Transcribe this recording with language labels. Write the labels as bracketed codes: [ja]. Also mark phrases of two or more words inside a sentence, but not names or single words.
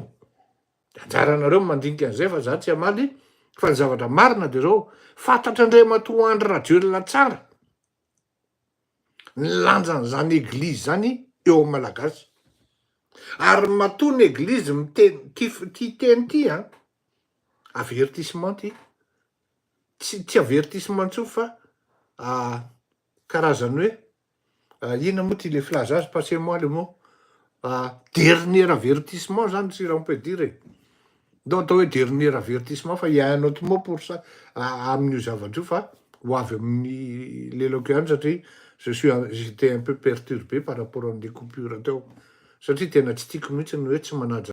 [mg] De anjaranareo mandinika an'izay fa za tsy hamaly fa ny zavatra marina de zao fantatra Andriamatoa Andry Rajoelina tsara ny lanjan'izany eglizy zany eo amin'ny malagasy. Ary matoa ny eglizy miteny ty teny ty avertissement ty. Tsy avertissement tso fa karazany hoe inona moa ty le filaza azy, [fr] passez-moi le mot, dernier avertissement zany si on peut dire. [mg] Ndao atao hoe [fr] dernier avertissement [mg] fa [fr] il y a un autre mot pour ça [mg] amin'io zavatra io fa ho avy amin'ny l'éloquent satria [fr] j'étais un peu perturbé par rapport [mg] an'le coupure teo satria tena tsy tiako mihitsy ny hoe tsy manaja